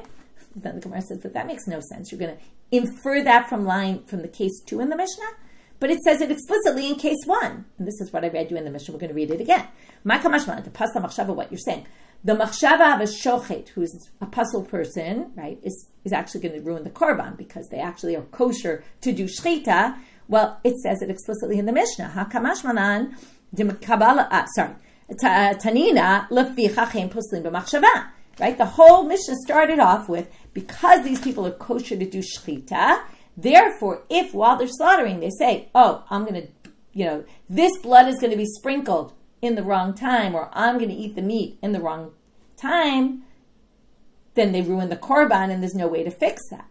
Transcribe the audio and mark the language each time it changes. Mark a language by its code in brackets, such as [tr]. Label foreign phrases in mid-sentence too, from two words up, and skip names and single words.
[en] Then the Gemara says, but that makes no sense. You're going to infer that from the case 2 in the Mishnah, but it says it explicitly in case 1. And this is what I read you in the Mishnah. We're going to read it again. [arc] מאי קמשמע, [en] the [he] פסלה מחשבה, [en] what you're saying. The machshava of a shochet, who's a pasul person, right, is actually going to ruin the korban because they actually are kosher to do shchita. Well, it says it explicitly in the Mishnah. [arc] הא קמשמע לן תנינא לפיכך פוסלים במחשבה. [en] Right, the whole Mishnah started off with because these people are kosher to do shchita. Therefore, if while they're slaughtering they say, "Oh, I'm going to, this blood is going to be sprinkled in the wrong time, or I'm going to eat the meat in the wrong time," then they ruin the korban, and there's no way to fix that.